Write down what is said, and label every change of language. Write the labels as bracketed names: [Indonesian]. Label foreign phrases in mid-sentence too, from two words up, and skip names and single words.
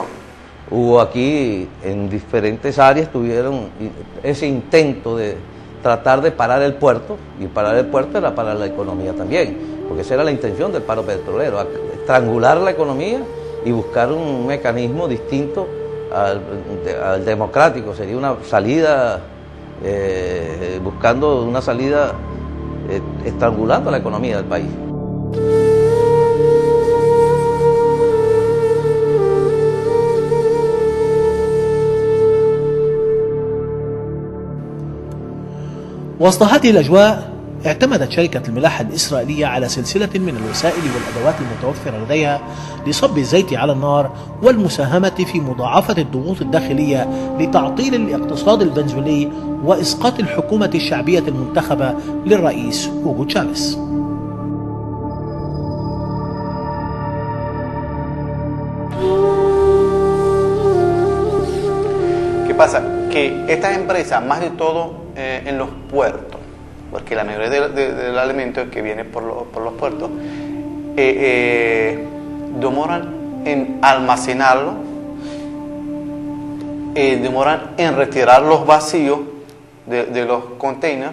[Spanish] Hubo aquí en diferentes áreas, tuvieron ese intento de tratar de parar el puerto, y parar el puerto era parar la economía también, porque esa era la intención del paro petrolero, estrangular la economía y buscar un mecanismo distinto al democrático. Sería una salida, buscando una salida estrangulando la economía del país. [Arabic] وسط هذه الأجواء اعتمدت شركة الملاحة الإسرائيلية على سلسلة من الوسائل والأدوات المتوفرة لديها لصب الزيت على النار والمساهمة في مضاعفة الضغوط الداخلية لتعطيل الاقتصاد الفنزويلي وإسقاط الحكومة الشعبية المنتخبة للرئيس هوغو تشافيز. [Spanish] ¿Qué pasa? Que estas empresas, más de todo en los puertos, porque la mayoría del alimento que viene por los puertos, demoran en almacenarlo, demoran en retirar los vacíos de los containers.